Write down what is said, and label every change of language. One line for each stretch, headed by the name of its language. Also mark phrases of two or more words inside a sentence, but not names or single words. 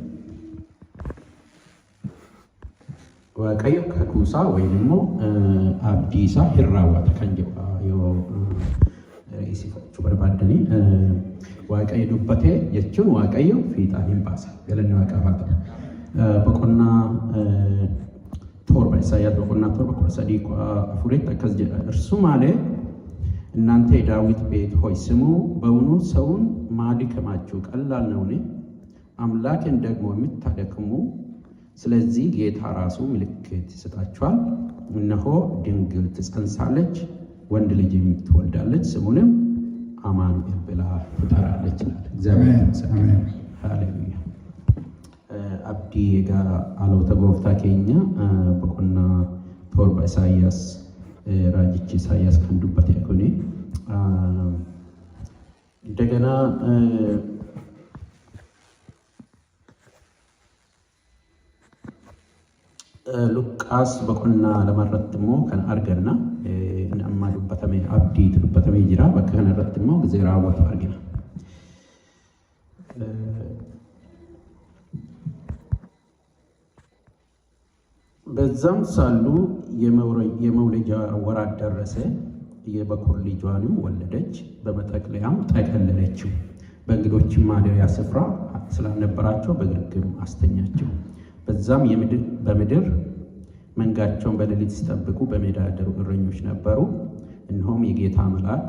Oromo: Waaqayyo kakuu isaa wayin immoo abdii isaa hin raawwata kan jedhu yoo isifachuu barbaadanii Waaqayyo dubbatee jechuun Waaqayyo fiixaan hin baasa. Galanni Waaqaaf haa ta'u. Boqonnaa torba Isaayyaas boqonnaa 7:3-4 akkas jedha.
Amharic: እርሱ ማለት እናንተ የዳዊት ቤት ሆይ ስሙ፣ በውኑ ሰውን ማድከማችሁ ቀላል ነውን? አምላክን ደግሞ የምታደክሙ? ስለዚህ ጌታ ራሱ ምልክት ይሰጣችኋል። እነሆ ድንግል ትጸንሳለች፣ ወንድ ልጅም ትወልዳለች፣ ስሙንም አማኑኤል ብላ ትጠራለች ይላል። እግዚአብሔር ይመስገን። ሃሌሉያ።
Oromo: abdii egaa dhaloota gooftaa keenya boqonnaa torba Isaayyaas raajichi Isaayyaas kan dubbate kuni እንደገና Luqqaas boqonnaa lamarratti immoo kan arganna amma dubbatame abdiitu dubbatamee jira. Bakka kana irratti immoo gisee raawwatu argina.
Amharic: በዛም ሳሉ የመውለጃ ወራት ደረሰ። የበኩር ልጇንም ወለደች፣ በመጠቅለያም ጠቀለለችው። በእንግዶችም ማደሪያ ስፍራ ስላልነበራቸው በግርግም አስተኛቸው። በዛም በምድር መንጋቸውን በሌሊት ሲጠብቁ በሜዳ ያደሩ እረኞች ነበሩ። እነሆም የጌታ መልአክ